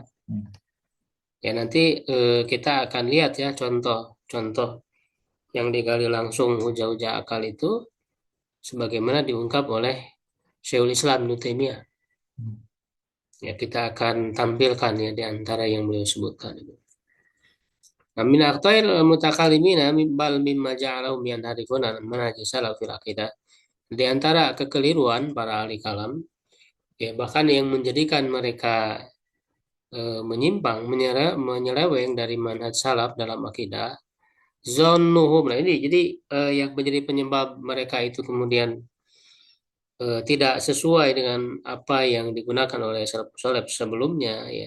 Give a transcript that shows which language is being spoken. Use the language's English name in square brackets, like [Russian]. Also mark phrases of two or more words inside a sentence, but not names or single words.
[Indonesian] Ya nanti kita akan lihat ya contoh-contoh yang digali langsung hujah-hujah akal itu sebagaimana diungkap oleh Syekhul Islam Ibnu Taimiyah. Ya kita akan tampilkan ya di antara yang beliau sebutkan itu. [Arabic] من أخطاء المتكلمين بل مما جعلهم ينحرفون منهج السلف في العقيدة. [Indonesian] Di antara kekeliruan para ahli kalam ya bahkan yang menjadikan mereka menyimpang menyeleweng dari manhaj salaf dalam akidah zonnuhum. Nah ini jadi yang menjadi penyebab mereka itu kemudian tidak sesuai dengan apa yang digunakan oleh salafus saleh sebelumnya ya.